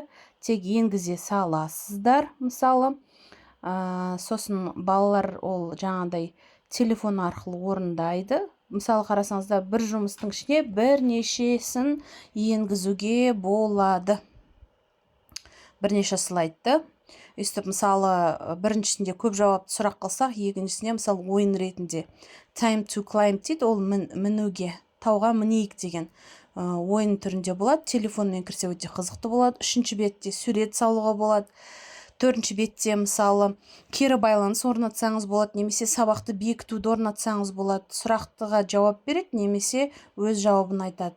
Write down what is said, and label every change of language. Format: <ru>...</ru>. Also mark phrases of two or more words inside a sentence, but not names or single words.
<kk>Тек енгізе саласыздар, мысалы. Сосын балалар ол жаңағыдай телефон арқылы орындайды. Мысалы, қарасаңызда бір жұмыстың ішіне бірнешесін енгізуге болады. Бірнеше слайдты. Өстіп, мысалы, біріншісінде көп жауапты сұрақ қылсақ, екіншісіне, мысалы, ойын ретінде</kk> <en>time to climb</en> <kk>дейді, ол мінуге, тауға мінейік деген ойын түрінде болады. Телефонмен кірсе өте қызықты болады. Үшінші бетте сурет салуға болады. Төртінші бетте, мысалы, кері байланыс орнатсаңыз болады, немесе сабақты бекітуді орнатсаңыз болады. Сұрақтыға жауап береді, немесе өз жауабын айтады.</kk>